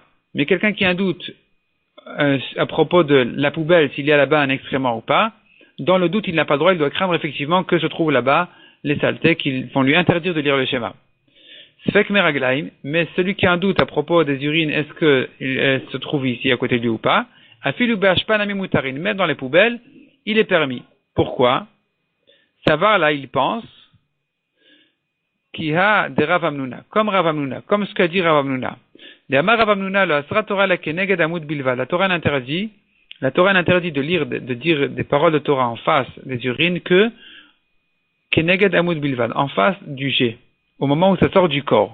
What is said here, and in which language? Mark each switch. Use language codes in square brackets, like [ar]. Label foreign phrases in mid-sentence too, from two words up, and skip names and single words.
[fr] Mais quelqu'un qui a un doute à propos de la poubelle, s'il y a là-bas un excrément ou pas, dans le doute il n'a pas le droit, il doit craindre effectivement que se trouvent là-bas les saletés qui vont lui interdire de lire le schéma. [he] ספק מי רגליים, [fr] mais celui qui a un doute à propos des urines, est-ce qu'elle se trouve ici à côté de lui ou pas, [he] אפילו באשפה נמי מותרין, [fr] même dans les poubelles, il est permis. Pourquoi? Ça va, là, il pense, Kiha de Rav Hamnuna, comme Rav Hamnuna, comme ce qu'a dit Rav Hamnuna. La Torah n'interdit de lire, de dire des paroles de Torah en face des urines que [he] כנגד עמוד בלבד, [fr] en face du jet, au moment où ça sort du corps.